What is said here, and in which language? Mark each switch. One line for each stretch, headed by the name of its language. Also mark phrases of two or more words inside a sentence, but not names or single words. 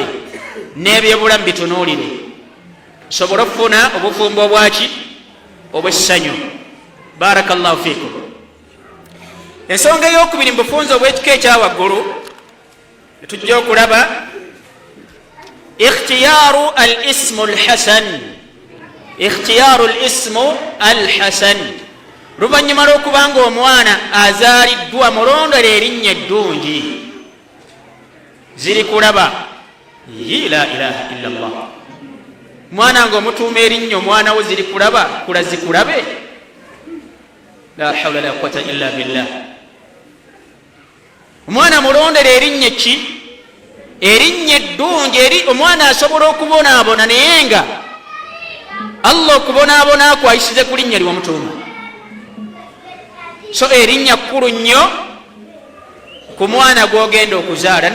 Ganda: N'ebyobulamu bitunuulire, sobola okufuna obufumbo obwaki obw'essanyu. Barakallahu fiikum. Ensonga ey'okubiri mu bufunze obw'ekika ekyawaggulu tujja okulaba ikhtiyaaru al ismu al hasan ikhtiyaru lismu alhasan, luvanyuma lwokubanga omwana azaliddwa mulondole erinnya eddungi. Ziri kulaba
Arabic: لا إله إلا الله,
Ganda: mwana nga omutuuma erinnya omwana wo ziri kulaba zikulabe.
Arabic: لا حول لا قوة إلا بالله.
Ganda: Omwana mulondere erinnya ki? Erinnya eddungi omwana asobola okubonaabona, naye nga Allah okubonaabona akwayisize ku linnya liwamutuuma. So erinnya kkulu nnyo ku mwana gwogenda okuzaala.